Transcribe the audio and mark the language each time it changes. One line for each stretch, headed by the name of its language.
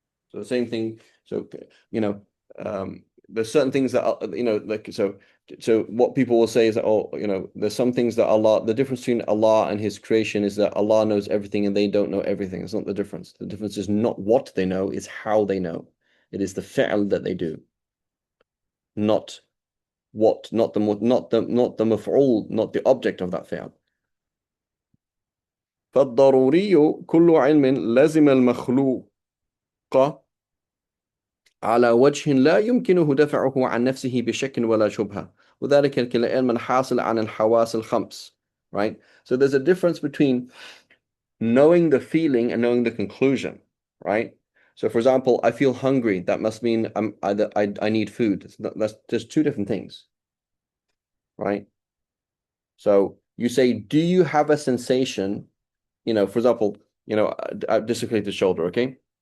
English: So the same thing. So there's certain things that like so what people will say is that there's some things that the difference between Allah and His creation is that Allah knows everything and they don't know everything. It's not the difference. The difference is not what they know, it's how they know. It is the fi'l that they do, not the maf'ul, not the object of that fi'l.
Arabic: فالضروري كل علم لزم المخلوق على وجه لا يمكنه دفعه عن نفسه بشك ولا شبهة وذلك كالعلم الحاصل عن الحواس الخمس.
English: Right? So there's a difference between knowing the feeling and knowing the conclusion. Right? So for example, I feel hungry. That must mean I need food. That's just two different things. Right? So you say, do you have a sensation? For example, dislocated shoulder, okay?